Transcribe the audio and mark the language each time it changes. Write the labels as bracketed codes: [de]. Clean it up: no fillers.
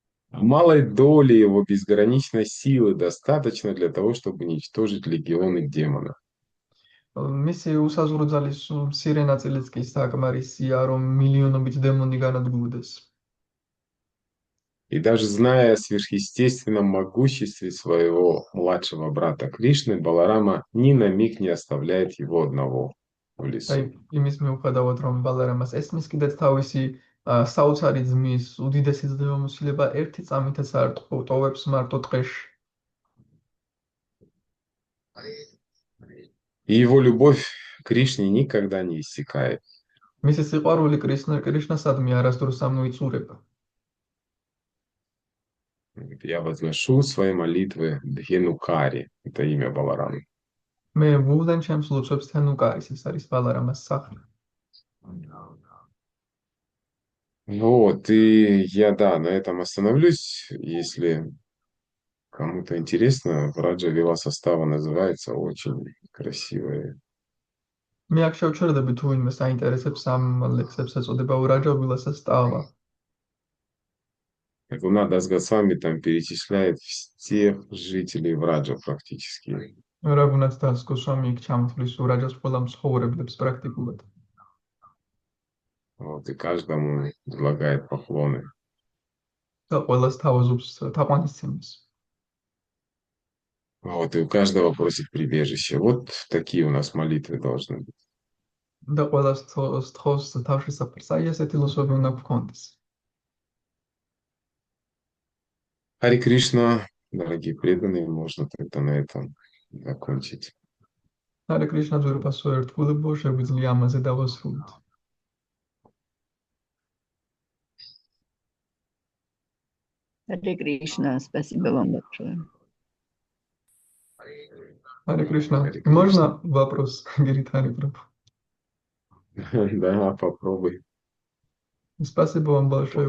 [ru] Малой доли его безграничной силы достаточно для того, чтобы уничтожить легионы демонов. [ka] მისი უსაზღვრო ძალის მცირე ნაწილიც კი საკმარისია, რომ მილიონობით დემონი განადგურდეს. [ru] И даже зная о сверхъестественном могуществе своего младшего брата Кришны, Баларама ни на миг не оставляет его одного в лесу. [ka] იმის მიუხედავად, რომ ბალარამას ესმის კიდეც თავისი საოცარი ძმის უდიდესი ძლევამოსილება ერთი წამითაც არ ტოვებს მარტო ტყეში. [ru] И его любовь к Кришне никогда не иссякает. [ka] მისი სიყვარული კრიშნასადმი არასდროს ამოიწურება. [ru] Я возношу свои молитвы Дхенукари, это имя Баларамы. [ka] მე ვულდენ ჩემს ლოცვებს თენუკარის, ეს არის ბალარამას სახელი. [ru] Вот, и я, да, на этом остановлюсь. Если кому-то интересно, Враджа Вила состава называется, очень красивая. [ka] მე აქ შევჩერდები თუ ვინმე საინტერესებს ამ ლექსებს ეწოდება ვრაჯა ვილასას სტავა. [ru] Рагунат Госвами там перечисляет всех жителей Враджа практически. [ka] რაგუნაც დას გოსვამი იქ ჩამოთვლის ვრაჯას ყველა მსხოვრებლებს პრაქტიკულად. [ru] Вот, и каждому предлагает поклоны. [ka] და ყველას თავაზობს თაყვანისცემის. [ru] Вот, и у каждого просит прибежище. Вот такие у нас молитвы должны быть. [ka] და ყველას თხოვს თავშესაფარს. აი ესეთი ლოცვები უნდა გქონდეს. [ru] Хари Кришна, дорогие преданные, можно тогда на этом закончить. [ka] Харе Кришна, ძვირფასო ერთგულებო, შეგვიძლია ამაზე დავასრულოთ. [ru] Харе Кришна, спасибо вам большое. Харе Кришна, можно вопрос, Гиридхари Прабху? Да, попробуй, Спасибо вам большое